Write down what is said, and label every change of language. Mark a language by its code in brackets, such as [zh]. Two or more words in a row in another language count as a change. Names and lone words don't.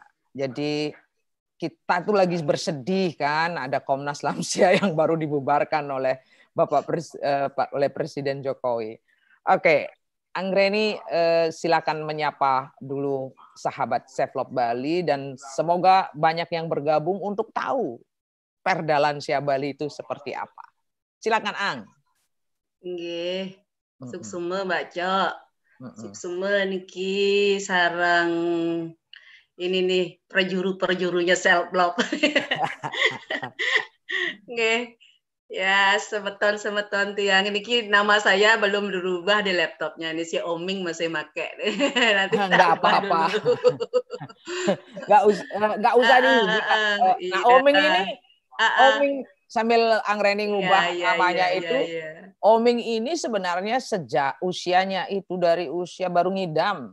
[id] Jadi kita tuh lagi bersedih kan, ada Komnas Lansia yang baru dibubarkan oleh oleh Presiden Jokowi. Oke. Anggreni, silakan menyapa dulu sahabat Self-Love Bali dan semoga banyak yang bergabung untuk tahu Perda Lansia Bali itu seperti apa. Silakan Ang. Nggih. Suksema Mbak Cok. [ban] Suksema niki [id] sarang ini nih perjurunya self-love. Nggih. Ya, [ban] semeton tiang [id] ini nama saya belum dirubah di laptopnya. Ini si Oming masih make. Nanti Nggak apa-apa. Nggak usah diubah. Nah, Oming ini, Oming sambil Anggreni ngubah namanya itu, Oming ini sebenarnya sejak usianya itu dari usia baru ngidam.